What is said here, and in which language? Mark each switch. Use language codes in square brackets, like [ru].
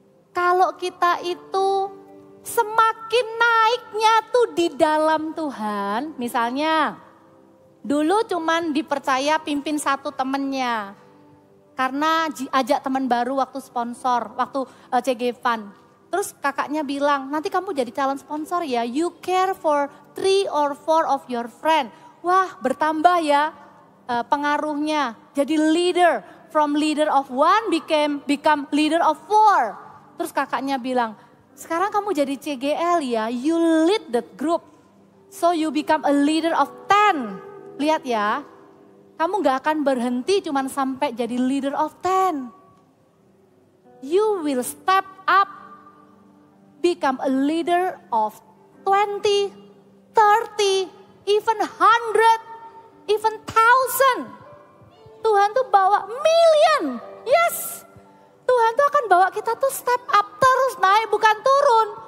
[id] Kalau kita itu semakin naiknya tuh di dalam Tuhan, misalnya dulu cuman dipercaya pimpin satu temennya. Karena ajak teman baru waktu sponsor, waktu CG Fund. Terus kakaknya bilang, nanti kamu jadi calon sponsor ya. [en] You care for 3 or 4 of your friend. [id] Wah, bertambah ya pengaruhnya. Jadi [en] leader, from leader of 1 become leader of 4. [id] Terus kakaknya bilang, sekarang kamu jadi CGL ya, [en] you lead the group. So you become a leader of 10. [id] Lihat ya, kamu gak akan berhenti cuman sampai jadi [en] leader of 10. You will step up, become a leader of 20, 30, even 100, even 1,000. [id] Tuhan tuh bawa [en] million, yes. [id] Tuhan tuh akan bawa kita tuh step up terus naik, bukan turun.